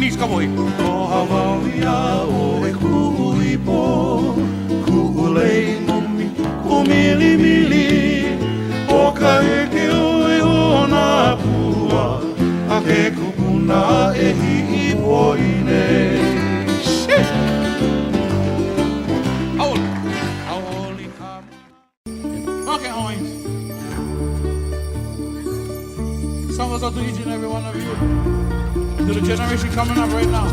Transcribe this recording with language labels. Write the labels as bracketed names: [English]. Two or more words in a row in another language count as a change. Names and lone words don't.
[Hawaiian] Hawaii. O Hawaii o e kuʻuipo, kuʻulei mumi, kumili mili. O ka eke o e ona pua, a ke kupuna e hi'i poine. [English] Okay, Hawaiians. Song goes out to each and every one of you. To the generation coming up right now.